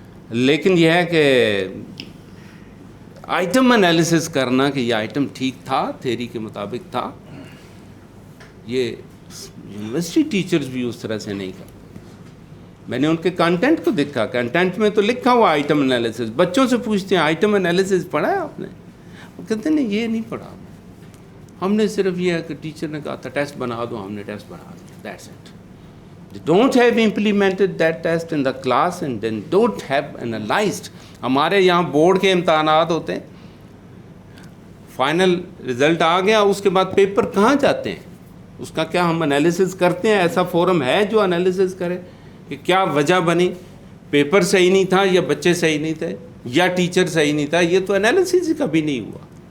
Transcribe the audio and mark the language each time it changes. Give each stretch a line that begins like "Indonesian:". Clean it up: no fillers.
Urdu: لیکن یہ ہے کہ آئٹم انالیسس کرنا کہ یہ آئٹم ٹھیک تھا، تھیری کے مطابق تھا، یہ یونیورسٹی ٹیچرز بھی اس طرح سے نہیں کرتے. میں نے ان کے کنٹینٹ کو دیکھا، کنٹینٹ میں تو لکھا ہوا آئٹم انالیسس. بچوں سے پوچھتے ہیں آئٹم انالیسس پڑھا ہے آپ نے؟ وہ کہتے ہیں نہیں یہ نہیں پڑھا، ہم نے صرف یہ ہے کہ ٹیچر نے کہا تھا ٹیسٹ بنا دو، ہم نے ٹیسٹ بنا دیا،
English: That's it. They don't have implemented that test in the class and then don't have analyzed.
Urdu: ہمارے یہاں بورڈ کے امتحانات ہوتے ہیں، فائنل رزلٹ آ گیا، اس کے بعد پیپر کہاں جاتے ہیں، اس کا کیا ہم انالیسس کرتے ہیں؟ ایسا فورم ہے جو انالیسس کرے کہ کیا وجہ بنی، پیپر صحیح نہیں تھا یا بچے صحیح نہیں تھے یا ٹیچر صحیح نہیں تھا؟ یہ تو انالیسس ہی کبھی نہیں ہوا.